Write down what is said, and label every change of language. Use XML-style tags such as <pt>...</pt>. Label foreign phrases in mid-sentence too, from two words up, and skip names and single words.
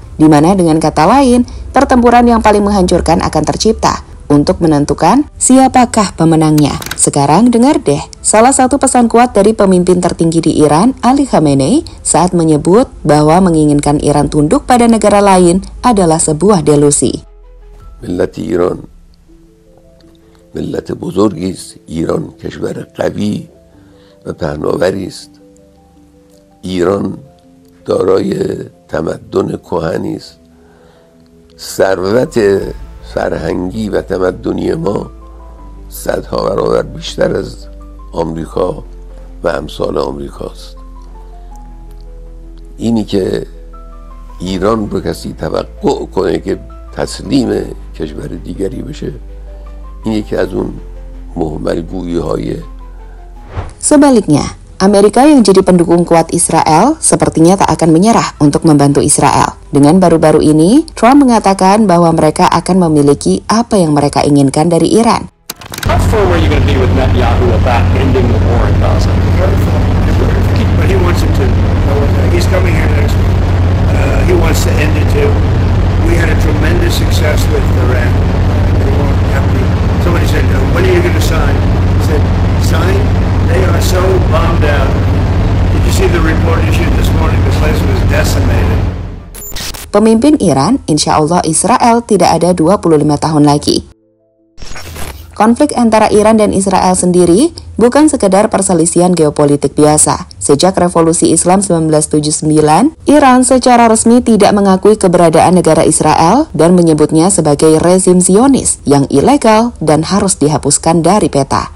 <id>Di mana dengan kata lain, pertempuran yang paling menghancurkan akan tercipta untuk menentukan siapakah pemenangnya. Sekarang dengar deh, salah satu pesan kuat dari pemimpin tertinggi di Iran, Ali Khamenei, saat menyebut bahwa menginginkan Iran tunduk pada negara lain adalah sebuah delusi. ملت ایران ملت بزرگی است. ایران کشور قوی و پهناوری است. ایران دارای تمدن کهنی است. ثروت فرهنگی و تمدنی ما صدها برابر بیشتر از آمریکا و امثال آمریکاست. اینی که ایران رو کسی توقع کنه که تسلیم کشور دیگری بشه، این یکی از اون مهملگویی های. Sebaliknya, Amerika yang jadi pendukung kuat Israel sepertinya tak akan menyerah untuk membantu Israel. Dengan baru-baru ini, Trump mengatakan bahwa mereka akan memiliki apa yang mereka inginkan dari Iran.</id> <en>How far were you going to be with Netanyahu about ending the war in Gaza? But he wants it to. He's coming here next week. He wants to end it too. We had a tremendous success with Iran. They won't have me. Somebody said, when are you going to sign? I said, sign? They are so bombed out. Did you see the report issued this morning? This place was decimated.</en> <id>Pemimpin Iran,</id> <ar>إن شاء الله</ar> <id>Israel tidak ada 25 tahun lagi. Konflik antara Iran dan Israel sendiri bukan sekedar perselisihan geopolitik biasa. Sejak Revolusi Islam 1979, Iran secara resmi tidak mengakui keberadaan negara Israel dan menyebutnya sebagai rezim Zionis yang ilegal dan harus dihapuskan dari peta.</id>